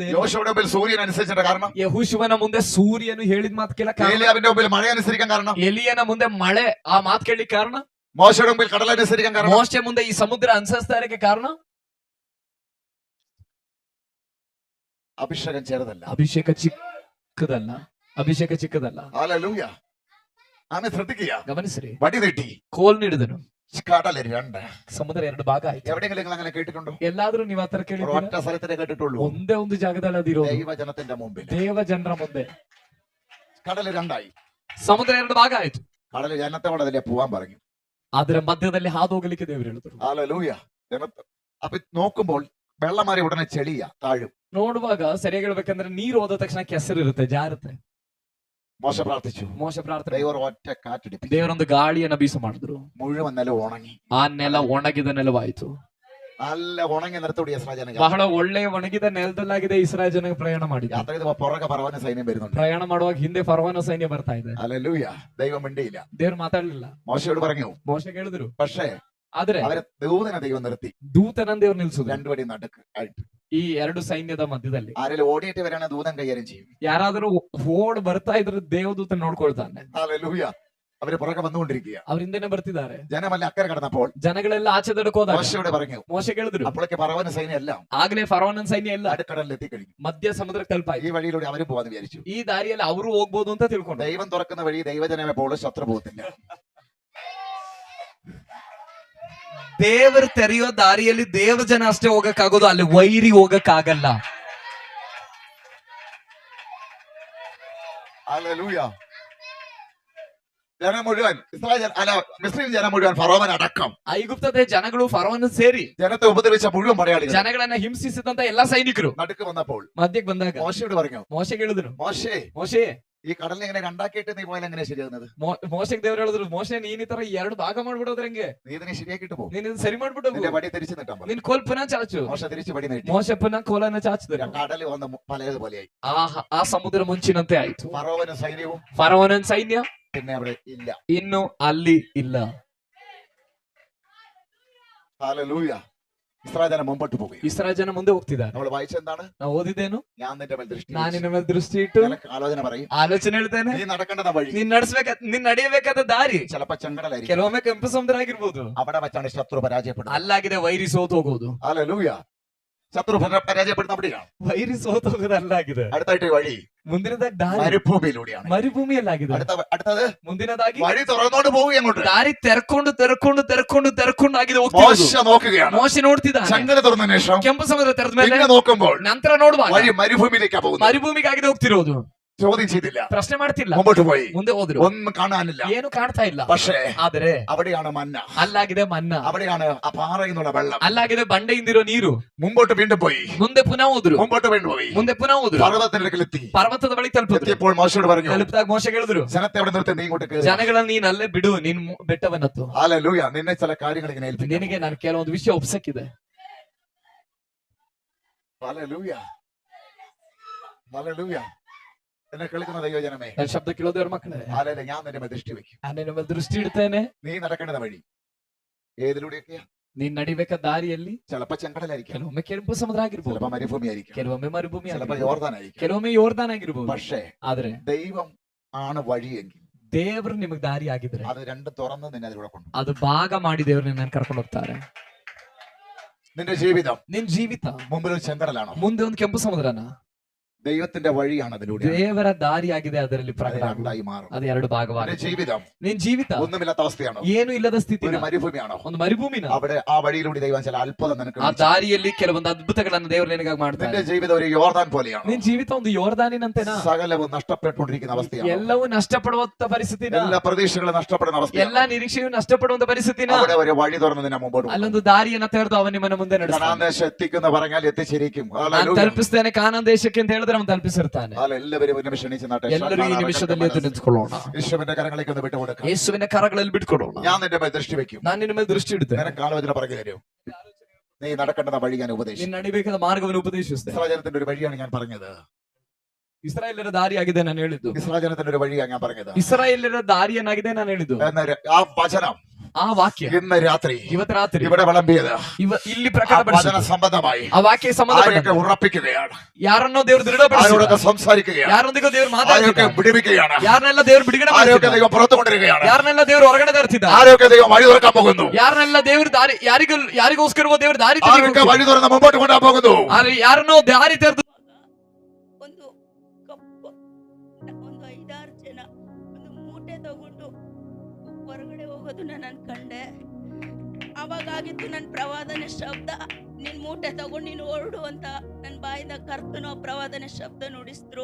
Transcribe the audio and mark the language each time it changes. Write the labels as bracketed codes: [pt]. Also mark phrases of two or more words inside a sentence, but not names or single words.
[ml] യോശുവയുടെ മുമ്പിൽ സൂര്യൻ അനുസരിച്ചിട്ട് കാരണം, [kn] ಯೆಹೋಶುವನ ಮುಂದೆ ಸೂರ್ಯನು ಹೇಳಿದ ಮಾತು ಕೇಳಕ್ ಕಾರಣ, [ml] ഏലിയാവിന്റെ മുമ്പിൽ മഴ അനുസരിക്കാൻ കാരണം, [kn] ಎಲಿಯನ ಮುಂದೆ ಮಳೆ ಆ ಮಾತು ಕೇಳಲಿಕ್ಕೆ ಕಾರಣ, [ml] മോശയുടെ മുമ്പിൽ കടൽ അനുസരിക്കാൻ കാരണം, [kn] ಮೋಶೆ ಮುಂದೆ ಈ ಸಮುದ್ರ ಅನುಸರಿಸ್ತಾ ಇರಕ್ಕೆ ಕಾರಣ, [ml] അഭിഷേകം ചെറുതല്ല. [kn] ಅಭಿಷೇಕ ಚಿಕ್ಕದಲ್ಲ. ಅಭಿಷೇಕ ಚಿಕ್ಕದಲ್ಲ. [ml] ഹല്ലേലൂയ. ആമേൻ. ശ്രദ്ധിക്കുക, [kn] ಗಮನಿಸ್ರಿ. [ml] വടി നീട്ടി [kn] ಕೋಲ್ ನೀಡಿದನು. [ml] കടൽ രണ്ട്. [kn] ಸಮುದ್ರ ಎರಡು ಭಾಗ ಆಯ್ತು. [ml] എവിടെയെങ്കിലും നിങ്ങൾ അങ്ങനെ കേട്ടിട്ടുണ്ടോ? [kn] ಎಲ್ಲಾದ್ರೂ ನೀವು ಆತರ ಕೇಳಿದ್ದೀರಾ? [ml] ഒറ്റ സ്ഥലത്തിനെ കേട്ടിട്ടുള്ളൂ. [kn] ಒಂದೇ ಒಂದು ಜಾಗದಲ್ಲಿ ಅದಿರೋದು. [ml] ദൈവജനത്തിന്റെ മുമ്പിൽ [kn] ದೇವ ಜನರ ಮುಂದೆ [ml] കടൽ രണ്ടായി. [kn] ಸಮುದ್ರ ಎರಡು ಭಾಗ ಆಯ್ತು. [ml] കടൽ ജനത്തോടെ അതിലെ പോവാൻ പറഞ്ഞു. [kn] ಅದರ ಮಧ್ಯದಲ್ಲಿ ಹಾದು ಹೋಗಲಿಕ್ಕೆ ದೇವರು ಹೇಳಿದ್ರು. [ml] ഹല്ലേലൂയ. അപ്പൊ നോക്കുമ്പോൾ വെള്ളം മാറി ഉടനെ ചെളിയ താഴും. [kn] ನೋಡುವಾಗ ಸರಿಯಾಗಿ ಹೇಳ್ಬೇಕಂದ್ರೆ ನೀರು ಹೋದ ತಕ್ಷಣ ಕೆಸರಿರುತ್ತೆ, ಜಾರುತ್ತೆ. [ml] മോശ പ്രാർത്ഥിച്ചു. [kn] ಮೋಶೆ ಪ್ರಾರ್ಥನೆ, [ml] ദൈവം ഒറ്റ കാറ്റടിപ്പിച്ചു. [kn] ದೇವರೊಂದು ಗಾಳಿಯನ್ನ ಬೀಸ ಮಾಡಿದ್ರು. [ml] മുഴുവൻ നിലം ഉണങ്ങി. [kn] ಆ ನೆಲ ಒಣಗಿದ ನೆಲವಾಯಿತು. [ml] നല്ല ഉണങ്ങി നിലത്തോടി ഇസ്രായേൽ ജനങ്ങൾ [kn] ಬಹಳ ಒಳ್ಳೆಯ ಒಣಗಿದ ನೆಲದಲ್ಲಾಗಿದೆ ಇಸ್ರಾಯೇಲ್ ಜನ ಪ್ರಯಾಣ ಮಾಡಿದ್ರು. [ml] യാത്ര ചെയ്ത് പുറകെ ഫറവോന്റെ സൈന്യം വരുന്നുണ്ട്. [kn] ಪ್ರಯಾಣ ಮಾಡುವಾಗ ಹಿಂದೆ ಫರೋಹನ ಸೈನ್ಯ ಬರ್ತಾ ಇದೆ. [ml] ഹല്ലേലൂയ. ദൈവം മിണ്ടിയില്ല. [kn] ದೇವ್ರು ಮಾತಾಡ್ಲಿಲ್ಲ. [ml] മോശയോട് പറഞ്ഞു. [kn] ಮೋಶೆಗೆ ಹೇಳಿದ್ರು. [ml] പക്ഷേ [kn] ಆದ್ರೆ [ml] അവരെ ദൂതനെ ദൈവം നിർത്തി. [kn] ದೂತನನ್ನು ದೇವ್ರು ನಿಲ್ಸುದು. [ml] രണ്ടുപടി നടുക്ക് ആയിട്ട്. [kn] ಈ ಎರಡು ಸೈನ್ಯದ ಮಧ್ಯದಲ್ಲಿ [ml] ആരെങ്കിലും ഓടിയിട്ട് വരാണ് ദൂതൻ കൈകാര്യം ചെയ്യും. [kn] ಯಾರಾದರೂ ಓಡ್ ಬರ್ತಾ ಇದ್ರೆ ದೇವದೂತ ನೋಡ್ಕೊಳ್ತಾನೆ. [ml] ഹല്ലേലൂയ. അവര് പുറകെ വന്നുകൊണ്ടിരിക്കുക. [kn] ಅವ್ರ ಹಿಂದೆನೆ ಬರ್ತಿದ್ದಾರೆ. [ml] ജനമല്ല അക്കരെ കടന്നപ്പോൾ [kn] ಜನಗಳೆಲ್ಲ ಆಚೆ ದಡಕ್ಕೆ ಹೋದಾಗ [ml] മോശയോട് പറഞ്ഞു. [kn] ಮೋಶೆಗೆ ಹೇಳಿದ್ರು. [ml] അപ്പോഴേക്ക് ഫറവോന്റെ സൈന്യം എല്ലാം [kn] ಆಗ್ಲೇ ಫರೋಹನ ಸೈನ್ಯ ಎಲ್ಲ [ml] നടുക്കടലിൽ എത്തിക്കഴിഞ്ഞു. [kn] ಮಧ್ಯ ಸಮುದ್ರಕ್ಕೆ ತಲುಪಾಯ್ತು. [ml] ഈ വഴിയിലൂടെ അവരും പോവാന്ന് വിചാരിച്ചു. [kn] ಈ ದಾರಿಯಲ್ಲಿ ಅವರು ಹೋಗ್ಬೋದು ಅಂತ ತಿಳ್ಕೊಂಡು, [ml] ദൈവം തുറക്കുന്ന വഴി ദൈവജനമേ പോലും ശത്രു പോകത്തില്ല. [kn] ದೇವರು ತೆರೆಯೋ ದಾರಿಯಲ್ಲಿ ದೇವ ಜನ ಅಷ್ಟೇ ಹೋಗಕ್ಕಾಗೋದು, ಅಲ್ಲಿ ವೈರಿ ಹೋಗಕ್ಕಾಗಲ್ಲ. [ml] ഹല്ലേലൂയ. ജനം മുഴുവൻ ഇസ്രായേൽ അല്ല മിസ്രൈം ജനം മുഴുവൻ ഫറോവൻ അടക്കം [kn] ಐಗುಪ್ತದ ಜನಗಳು ಫರೋಹನ ಸೇರಿ [ml] ജനത്തെ ഉപദ്രവിച്ച മുഴുവൻ പടയാളികൾ [kn] ಜನಗಳನ್ನ ಹಿಂಸಿಸಿದಂತ ಎಲ್ಲಾ ಸೈನಿಕರು [ml] നടുക്ക് വന്നപ്പോൾ [kn] ಮಧ್ಯಕ್ಕೆ ಬಂದಾಗ [ml] മോശയോട് പറഞ്ഞു. [kn] ಮೋಶೆಗೆ ಹೇಳಿದ್ರು, [ml] മോശേ, [kn] ಮೋಶೆ, [ml] ഈ കടലിനെ ഇങ്ങനെ രണ്ടാക്കിയിട്ട് നീ പോയാൽ എങ്ങനെയാ ശരിയാകുന്നത്? [kn] ಮೋಶೆಗೆ ದೇವ್ರು ಹೇಳಿದ್ರು, ಮೋಶೆ ನೀನ್ ಈ ತರ ಎರಡು ಭಾಗ ಮಾಡ್ಬಿಡೋದ್ರ ಹೆಂಗೆ? [ml] നീ ഇതിനെ ശരിയാക്കിയിട്ട് പോകും. [kn] ನೀನ್ ಇದನ್ನ ಸರಿ ಮಾಡ್ಬಿಟ್ಟು [ml] നിന്റെ വടി തിരിച്ചു നിട്ടാൻ പറഞ്ഞു. [kn] ನಿನ್ ಕೋಲ್ ಪುನಃ ಚಾಚು. [ml] മോശ തിരിച്ചു വടി നീട്ടി. [kn] ಮೋಶೆ ಪುನಃ ಕೋಲನ್ನ ಚಾಚಿದ್ರು. [ml] കടല് വന്ന് പലതുപോലെയായി. [kn] ಆ ಸಮುದ್ರ ಮುಂಚಿನಂತೆ ಆಯ್ತು. [ml] ഫറോവനും സൈന്യവും [kn] ಫರೋಹನ ಸೈನ್ಯ [ml] പിന്നെ അവിടെ ഇല്ല. [kn] ಇನ್ನು ಅಲ್ಲಿ ಇಲ್ಲ. [ml] ഹല്ലേലൂയ. ഇസ്രായേൽ ജനം മുമ്പോട്ട് പോകും. [kn] ಇಸ್ರಾಯೇಲ್ ಜನ ಮುಂದೆ ಹೋಗ್ತಿದ್ದಾರೆ. [ml] നമ്മൾ വായിച്ചെന്താണ്? [kn] ನಾವು ಓದಿದ್ದೇನು? [ml] ഞാൻ നിന്റെ മേൽ ദൃഷ്ടി [kn] ನಾನು [ml] വെച്ചു. [kn] ನಿನ್ನ ಮೇಲೆ ದೃಷ್ಟಿ ಇಟ್ಟು [ml] നിനക്ക് ആലോചന പറയും. [kn] ಆಲೋಚನೆ ಹೇಳ್ತೇನೆ. [ml] നീ നടക്കേണ്ടത വഴി [kn] ನೀನ್ ನಡೆಯಬೇಕಾದ ದಾರಿ [ml] ചിലപ്പോ ചെങ്കടലായിരിക്കും. [kn] ಕೆಲವೊಮ್ಮೆ ಕೆಂಪು ಸಮುದ್ರ ಆಗಿರ್ಬೋದು. [ml] അവിടെ വെച്ചാണ് ശത്രു പരാജയപ്പെടുന്നത്. [kn] ಅಲ್ಲಾಗಿದೆ ವೈರಿ ಸೋತು ಹೋಗೋದು. [ml] ഹല്ലേലൂയ. ശത്രു പരാജയപ്പെടുന്ന അവിടെയാണ്. [kn] ವೈರಿ ಸೋತು ಹೋಗೋದು ಅಲ್ಲಾಗಿದೆ. [ml] അടുത്തായിട്ട് വഴി [kn] ಮುಂದಿನದಾಗಿ ದಾರಿ [ml] മരുഭൂമിയിലൂടെയാണ്. [kn] ಮರುಭೂಮಿಯಲ್ಲಾಗಿದೆ. [ml] അടുത്തത് [kn] ಮುಂದಿನದಾಗಿ [ml] വഴി തുറന്നോണ്ട് പോവുക അങ്ങോട്ട്. [kn] ದಾರಿ ತೆರ್ಕೊಂಡು ಆಗಿದೆ [ml] മോശ നോക്കുകയാണ്. [kn] ಮೋಶೆ ನೋಡ್ತಿದ್ದಾನೆ. [ml] ചെങ്കടൽ തുറന്ന ശേഷം [kn] ಕೆಂಪು ಸಮುದ್ರ ತೆರೆದ ಮೇಲೆ [ml] പിന്നെ നോക്കുമ്പോൾ [kn] ನಂತರ ನೋಡುವಾಗ [ml] വഴി മരുഭൂമിയിലേക്കാ പോകുന്നത്. [kn] ಮರುಭೂಮಿಗಾಗಿದೆ ಹೋಗ್ತಿರೋದು. [ml] ചോദ്യം ചെയ്തില്ല, [kn] ಪ್ರಶ್ನೆ ಮಾಡ್ತಿಲ್ಲ, [ml] മുമ്പോട്ട് പോയി. [kn] ಮುಂದೆ ಹೋದ್ರು. [ml] ഒന്നും കാണാനില്ല. [kn] ಏನು ಕಾಣ್ತಾ ಇಲ್ಲ. [ml] പക്ഷേ [kn] ಆದ್ರೆ [ml] അവിടെയാണ് മന്ന, [kn] ಅಲ್ಲಾಗಿದೆ ಮನ್ನ, [ml] അവിടെയാണ് ആ പാറയിൽ നിന്നുള്ള വെള്ളം. [kn] ಅಲ್ಲಾಗಿದೆ ಬಂಡೆಯಿಂದಿರೋ ನೀರು. [ml] മുമ്പോട്ട് വീണ്ടും പോയി, [kn] ಮುಂದೆ ಪುನಃ ಹೋದ್ರು, [ml] മുമ്പോട്ട് വീണ്ടും പോയി, [kn] ಮುಂದೆ ಪುನಃ ಹೋದ್ರು. [ml] പർവ്വതത്തിനടുക്കലെത്തി. [kn] ಪರ್ವತದ ಬಳಿ ತಲುಪಿದ್ರು. [ml] എത്തിയപ്പോൾ മോശയോട് പറഞ്ഞു, [kn] ತಲುಪಿದಾಗ ಮೋಶೆ ಹೇಳಿದ್ರು, [ml] ജനത്തെ അവിടെ നിർത്തി നീ ഇങ്ങോട്ട് കേറ്. [kn] ಜನಗಳನ್ನ ನೀನ್ ಅಲ್ಲೇ ಬಿಡು, ನೀನ್ ಬೆಟ್ಟವನ್ನತ್ತು. [ml] ഹല്ലേലൂയ. നിന്നെ ചില കാര്യങ്ങൾ ഇങ്ങനെ ഏൽപ്പിക്കും. [kn] ನಿನಗೆ ನಾನು ಕೆಲವೊಂದು ವಿಷಯ ಒಪ್ಸಕ್ಕಿದೆ. [ml] ഹല്ലേലൂയ, ഹല്ലേലൂയ. എന്നെ കേൾക്കുന്ന ദൈവജനമേ, [kn] ನನ್ನ ಶಬ್ದ ಕೇಳೋದೇವ್ರ ಮಕ್ಕಳೇ, [ml] ഹല്ലേലൂയ. ഞാൻ നിന്റെ മേൽ ദൃഷ്ടി വെക്കും. [kn] ನಾನು ನಿನ್ನ ಮೇಲೆ ದೃಷ್ಟಿ ಇಡ್ತೇನೆ. [ml] നീ നടക്കേണ്ട വഴി ഏതിലൂടെയൊക്കെയാ? [kn] ನೀನ್ ನಡಿಬೇಕ ದಾರಿಯಲ್ಲಿ [ml] ചിലപ്പോ ചെങ്കടലായിരിക്കും, [kn] ಕೆಲವೊಮ್ಮೆ ಕೆಂಪು ಸಮುದ್ರ ಆಗಿರ್ಬೋದು, [ml] ചിലപ്പോ മരുഭൂമി ആയിരിക്കും, [kn] ಕೆಲವೊಮ್ಮೆ ಮರುಭೂಮಿ [ml] ചിലപ്പോ [kn] ಆಗಿರ್ಬೋದು, [ml] യോർദാനായിരിക്കും. [kn] ಕೆಲವೊಮ್ಮೆ ಯೋರ್ದಾನ್ ಆಗಿರ್ಬೋದು. [ml] പക്ഷേ [kn] ಆದ್ರೆ [ml] ദൈവം ആണ് വഴിയെങ്കിൽ [kn] ದೇವ್ರು ನಿಮಗ್ ದಾರಿ ಆಗಿದ್ರೆ [ml] അത് രണ്ട് തുറന്ന് നിന്നെ അതിലൂടെ കൊണ്ടു. [kn] ಅದು ಭಾಗ ಮಾಡಿ ದೇವ್ರು ನಿನ್ನ ಕರ್ಕೊಂಡು ಹೋಗ್ತಾರೆ. [ml] നിന്റെ ജീവിതം [kn] ನಿನ್ ಜೀವಿತ [ml] മുമ്പിൽ ഒരു ചെങ്കടലാണോ? [kn] ಮುಂದೆ ಒಂದು ಕೆಂಪು ಸಮುದ್ರನ, [ml] ദൈവത്തിന്റെ വഴിയാണ് അതിലൂടെ. [kn] ದೇವರ ದಾರಿ ಆಗಿದೆ, ಅದರಲ್ಲಿ ಪ್ರಕಟ ಆಗುವುದು. [ml] രണ്ടായി മാറും. [kn] ಅದು ಎರಡು [ml] നിന്റെ [kn] ಭಾಗವಾಗಿದೆ. [ml] ജീവിതം [kn] ನಿನ್ ಜೀವಿತ [ml] ഒന്നുമില്ലാത്ത അവസ്ഥയാണോ? [kn] ಏನು ಇಲ್ಲದ ಸ್ಥಿತಿ, [ml] ഒരു മരുഭൂമിയാണോ? [kn] ಒಂದು ಮರುಭೂಮಿನ. [ml] അവിടെ ആ വഴിയിലൂടെ ദൈവം ചില അത്ഭുതം നിനക്ക് [kn] ಆ ದಾರಿಯಲ್ಲಿ ಕೆಲವೊಂದು ಅದ್ಭುತಗಳನ್ನು ದೇವರು ನಿನಗಾಗಿ ಮಾಡ್ತಾರೆ. [ml] നിന്റെ ജീവിതം ഒരു യോർദാൻ പോലെയാണ്. [kn] ನಿನ್ ಜೀವಿತ ಒಂದು ಯೋರ್ದಾನಿನಂತೆನಾ? [ml] സകലവും നഷ്ടപ്പെട്ടുകൊണ്ടിരിക്കുന്ന അവസ്ഥയാണ്. [kn] ಎಲ್ಲವೂ ನಷ್ಟಪಡುವಂತ ಪರಿಸ್ಥಿತಿನ, [ml] എല്ലാ പ്രതീക്ഷകളും നഷ്ടപ്പെടുന്ന അവസ്ഥയാണ്. [kn] ಎಲ್ಲಾ ನಿರೀಕ್ಷೆಯು ನಷ್ಟಪಡುವಂತ ಪರಿಸ್ಥಿತಿನ. [ml] അവിടെ ഒരു വഴി തുറന്ന് നിന്നെ മുമ്പോട്ട് പോകും. [kn] ಅಲ್ಲೊಂದು ದಾರಿಯನ್ನ ತೆರೆದು ಅವನ ನಿಮ್ಮನ್ನ ಮುಂದೆ ನಡೆಸ್ತಾನೆ. [ml] കനാൻ ദേശം എത്തിക്കുന്ന പറഞ്ഞാൽ എത്തിച്ചിരിക്കും. [kn] ನಾನು ತಲುಪಿಸ್ತೇನೆ ಕಾನಾನ್ ದೇಶಕ್ಕೆ ಅಂತ ಹೇಳಿದ್ರೆ ಅವನು ತಲುಪಿಸಿರ್ತಾನೆ. [ml] എല്ലാവരും ഒരു നിമിഷം എണീച്ച് നിന്നോട്ടെ. [kn] ಎಲ್ಲರೂ ಈ ನಿಮಿಷದಲ್ಲಿ ಎದ್ದು ನಿಂತ್ಕೊಳ್ಳೋಣ. [ml] യേശുവിന്റെ കരങ്ങളിലേക്ക് ഒന്ന് വിട്ടുകൊടുക്കാം. [kn] ಯೇಸುವಿನ ಕರಗಳಲ್ಲಿ ಬಿಟ್ಕೊಡೋಣ. [ml] ഞാൻ നിന്റെ മേൽ ദൃഷ്ടി വെക്കും. [kn] ನಾನು ನಿನ್ನ ಮೇಲೆ ದೃಷ್ಟಿ ಇಡ್ತೇನೆ. [ml] നിനക്ക് ആലോചന പറഞ്ഞു തരും. നീ നടക്കേണ്ട വഴി ഞാൻ ഉപദേശിക്കും. [kn] ನಿನ್ನ ನಡಿಬೇಕಾದ ಮಾರ್ಗವನ್ನು ಉಪದೇಶಿಸ್ತೇನೆ. [ml] ഇസ്രായേലിന്റെ ഒരു വഴിയാണ് ഞാൻ പറഞ്ഞത്. [kn] ಇಸ್ರಾಯೇಲರ ದಾರಿಯಾಗಿದೆ ನಾನು ಹೇಳಿದ್ದು. [ml] ഇസ്രായേലിന്റെ ഒരു വഴിയാണ് ഞാൻ പറഞ്ഞത്. [kn] ಇಸ್ರಾಯೇಲರ ದಾರಿಯನ್ನಾಗಿದೆ ನಾನು ಹೇಳಿದ್ದು. [ml] ആ വചനം [kn] ಆ ವಾಕ್ಯ [ml] ഇന്ന് രാത്രി [kn] ಇವತ್ತು ರಾತ್ರಿ [ml] ഇവിടെ വിളമ്പിയത് [kn] ಇಲ್ಲಿ [ml] വചന [kn] ಪ್ರಕಟಪಡಿಸಿದ್ದು [ml] സംബന്ധമായി [kn] ಆ ವಾಕ್ಯ ಸಂಬಂಧಪಟ್ಟ [ml] ആരെയൊക്കെ ഉറപ്പിക്കുകയാണ്, [kn] ಯಾರನ್ನೋ ದೇವರು ದೃಢಪಡಿಸಿದ್ದಾರೆ, [ml] ആരോടൊക്കെ സംസാരിക്കുകയാണ്, [kn] ಯಾರೊಂದಿಗೂ ದೇವರು [ml] ആരെയൊക്കെ [kn] ಮಾತಾಡ್ತಿದ್ದಾರೆ, [ml] വിടുവിക്കുകയാണ്, [kn] ಯಾರನ್ನೆಲ್ಲ ದೇವರು ಬಿಡುಗಡೆ [ml] ആരെയൊക്കെ [kn] ಮಾಡ್ತಿದ್ದಾರೆ, [ml] ദൈവം പുറത്തു കൊണ്ടിരിക്കുകയാണ്, [kn] ಯಾರನ್ನೆಲ್ಲ ದೇವರು ಹೊರಗಡೆ ತರ್ತಿದ್ದಾರೆ, [ml] ആരെയൊക്കെ ദൈവം വഴി തുറക്കാൻ പോകുന്നു, [kn] ಯಾರನ್ನೆಲ್ಲ ದೇವರು ದಾರಿ ಯಾರಿಗೋಸ್ಕರವೋ ದೇವರು ದಾರಿ [ml] ആരൊക്കെ വഴി തുറന്ന് മുമ്പോട്ട് കൊണ്ടുപോകാൻ പോകുന്നു. [kn] ಯಾರನ್ನೋ ದಾರಿ ತೆರೆದು ಒಂದು ಕಪ್ಪು ಒಂದು 5-6 ಜನ ಒಂದು ಮೂಟೆ ತಗೊಂಡು ಹೊರಗಡೆ ಹೋಗೋದನ್ನ ನಾನು ಕಂಡೆ. ಅವಾಗಾಗಿತ್ತು ನನ್ನ ಪ್ರವಾದನೆ ಶಬ್ದ, ನಿನ್ ಮೂಟೆ ತಗೊಂಡು ನೀನು ಹೊರಡು ಅಂತ ನನ್ನ ಬಾಯಿಂದ ಕರ್ತನೋ ಪ್ರವಾದನೆ ಶಬ್ದ ನುಡಿಸಿದ್ರು.